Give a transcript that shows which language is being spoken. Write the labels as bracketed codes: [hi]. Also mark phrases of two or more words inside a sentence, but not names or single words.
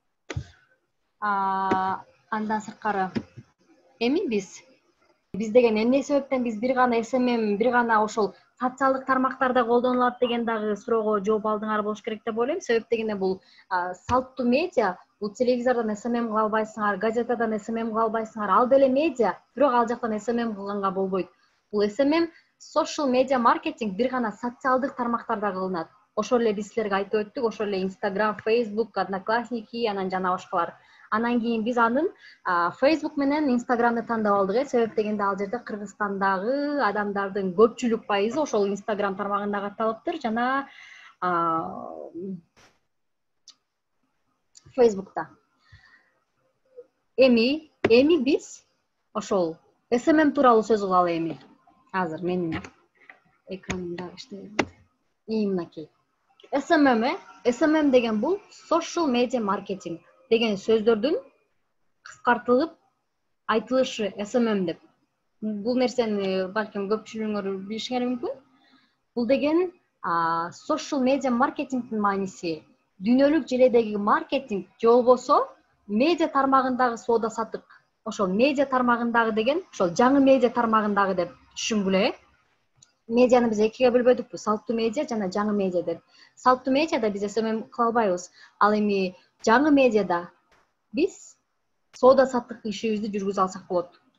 [ky] Андан сырткары эми биз деген эмне себептен биз бир гана SMM, бир гана ошол социалдык тармактарда колдонулат деген дагы суроого жооп алдыңар болуш керек деп ойлойм. Себеп дегенде бул салттуу медиа, бул телевизордон SMM кыла албайсыңар, газетадан SMM кыла албайсыңар. Ал деле медиа, бирок ал жактан SMM кылганга болбойт. Бул SMM [en] social media marketing [ky] бир гана социалдык тармактарда кылынат. Ошол эле биз силерге айтып өттүк, ошол эле Instagram, Facebook, Одноклассники, анан жана башкалар. Анан кийин биз анын Facebook менен Instagramды тандап алдык. Себеп дегенде ал жерде Кыргызстандагы адамдардын көпчүлүк пайызы ошол Instagram тармагында катталыптыр, жана Facebook'ta. Эми биз ошол SMM тууралуу сөз кылалы эми. Азыр менин экранымда иштебейт. Мынакей. SMM деген бул [en] social media marketing [ky] деген сөздөрдүн кыскартылып айтылышы SMM деп. Бул нерсени балким көпчүлүгүңөр билишиңер мүмкүн. Бул деген [en] social media [ky] маркетингдин мааниси дүйнөлүк желедеги маркетинг же болбосо медиа тармагындагы соода саттык. Ошол медиа тармагындагы деген ошол жаңы медиа тармагындагы деп түшүнгүлө. Медианы биз экиге бөлбөдүкпү, салттуу медиа жана жаңы медиа деп. Салттуу медиада биз SMM кыла албайбыз. Ал эми жаңы медиада биз соода саттык ишибизди жүргүзө алсак болот.